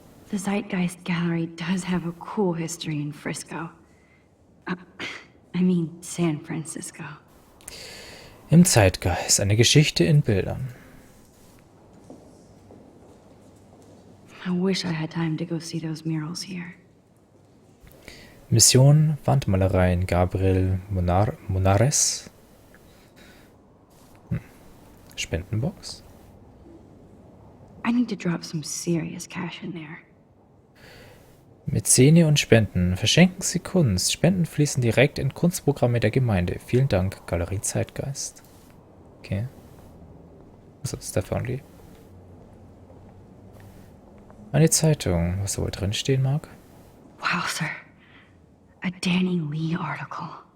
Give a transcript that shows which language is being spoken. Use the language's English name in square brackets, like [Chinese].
[English] The Zeitgeist Gallery does have a cool history in Frisco. I mean, San Francisco. [German] Im Zeitgeist, eine Geschichte in Bildern. [English] I wish I had time to go see those murals here. [German] Mission Wandmalereien Gabriel Monares. Spendenbox. [English] I need to drop some serious cash in there. [German] Mäzene und Spenden. Verschenken Sie Kunst. Spenden fließen direkt in Kunstprogramme der Gemeinde. Vielen Dank, Galerie Zeitgeist. Okay. Also, Steph Only. Eine Zeitung, was da wohl drinstehen mag. [English] Wow, sir. A Danny Lee article.